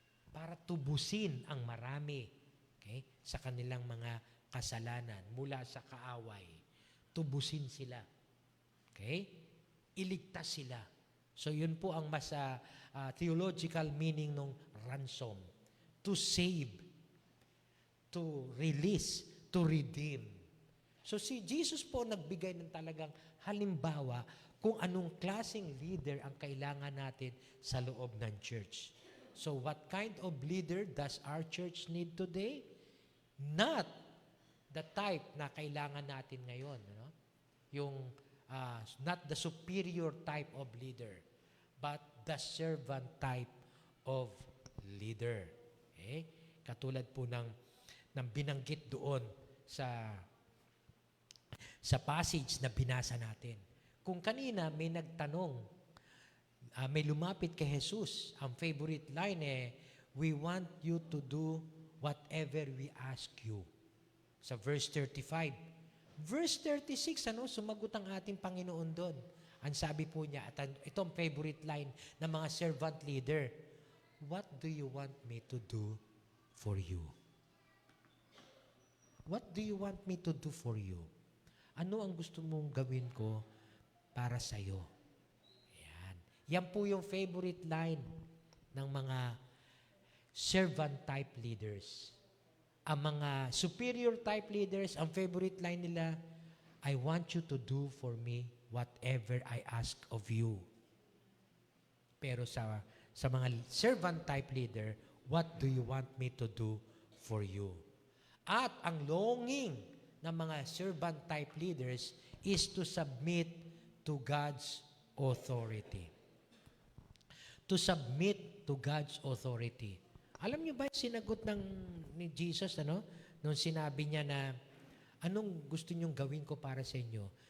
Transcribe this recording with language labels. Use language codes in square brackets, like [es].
[tl] Para tubusin ang marami, okay, sa kanilang mga kasalanan mula sa kaaway. Tubusin sila. Okay? Iligtas sila. So yun po ang mas theological meaning ng ransom. [en] To save, to release, to redeem. [tl] So si Jesus po nagbigay ng talagang halimbawa kung anong klaseng leader ang kailangan natin sa loob ng church. [en] So what kind of leader does our church need today? Not the type [tl] na kailangan natin ngayon. No? [en] Yung not the superior type of leader, but the servant type of leader. Okay? [tl] Katulad po ng binanggit doon sa passage na binasa natin. Kung kanina may nagtanong, may lumapit kay Jesus, ang favorite line [en] we want you to do whatever we ask you. [tl] Sa verse 35. Verse 36, sumagot ang ating Panginoon doon. Ang sabi po niya, at itong favorite line ng mga servant leader, [en] what do you want me to do for you? What do you want me to do for you? [tl] Ano ang gusto mong gawin ko para sa'yo? Yan. Yan po yung favorite line ng mga servant type leaders. Ang mga [en] superior type leaders, [tl] ang favorite line nila, [en] I want you to do for me whatever I ask of you. [tl] Pero sa mga servant type leader, [en] what do you want me to do for you? [tl] At ang longing ng mga servant type leaders [en] is to submit to God's authority. To submit to God's authority. [tl] Alam niyo ba yung sinagot ni Jesus, nung sinabi niya na, anong gusto niyong gawin ko para sa inyo?